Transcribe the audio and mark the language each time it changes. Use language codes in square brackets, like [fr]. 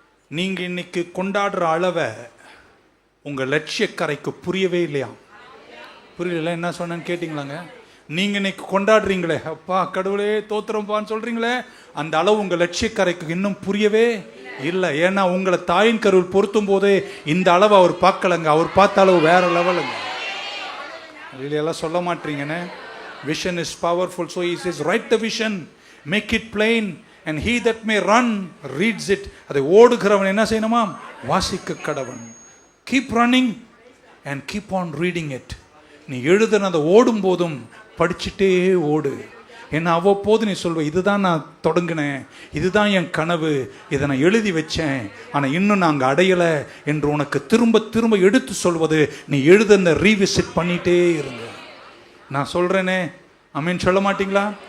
[ta] நீங்க இன்னைக்கு கொண்டாடுற அளவை உங்க லட்சியக்கரைக்கு புரியவே இல்லையா? புரியல. என்ன சொன்னேன்னு கேட்டீங்களாங்க? நீங்க இன்னைக்கு கொண்டாடுறீங்களே, அப்பா கடவுளே தோத்திரம்பான்னு சொல்றீங்களே, அந்த அளவு உங்க லட்சியக்கரைக்கு இன்னும் புரியவே இல்லை. ஏன்னா உங்களை தாயின் கருவில் பொருத்தும் போதே இந்த அளவு அவர் பார்க்கலங்க. அவர் பார்த்த அளவு வேற லெவலுங்க. எல்லாம் சொல்ல மாட்டீங்கன்னு. [en] Vision is powerful, so he says write the vision, make it plain, and he that may run reads it. [ta] அதை ஓடுகிறவன் என்ன செய்யணுமா? வாசிக்க கடவன். [en] Keep running and keep on reading it. [ta] நீ எழுதுனதை ஓடும் போதும் படிச்சுட்டே ஓடு. ஏன்னா அவ்வப்போது நீ சொல்வ, இதுதான் நான் தொடங்கினேன், இதுதான் என் கனவு, இதை நான் எழுதி வச்சேன், ஆனால் இன்னும் நாங்கள் அடையலை என்று உனக்கு திரும்ப திரும்ப எடுத்து சொல்வது. நீ எழுதுன ரீவிசிட் பண்ணிட்டே இருங்க. நான் சொல்றேனே, ஆமென் சொல்ல மாட்டீங்களா?